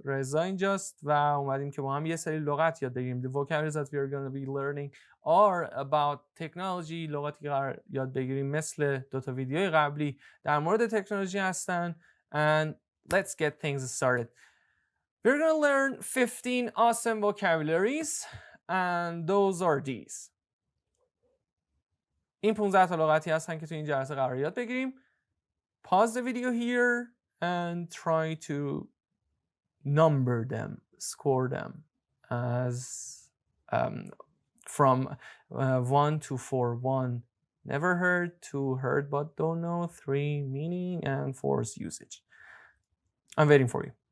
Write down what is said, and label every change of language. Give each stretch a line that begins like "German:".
Persian: رضا اینجاست و اومدیم که با هم یه سری لغت یاد بگیریم.
English: The vocabularies that we are going to be learning are about technology.
Persian: لغاتی که قرار یاد بگیریم مثل دوتا ویدیوی قبلی در مورد تکنولوژی هستن.
English: And let's get things started. We're going to learn 15 awesome vocabularies and those are these.
Persian: این 15 تا لغتی هستن که تو این جلسه قرار یاد بگیریم.
English: Pause the video here and try to number them, score them as from 1 to 4. 1 never heard, 2 heard but don't know, 3 meaning, and 4 usage. I'm waiting for you.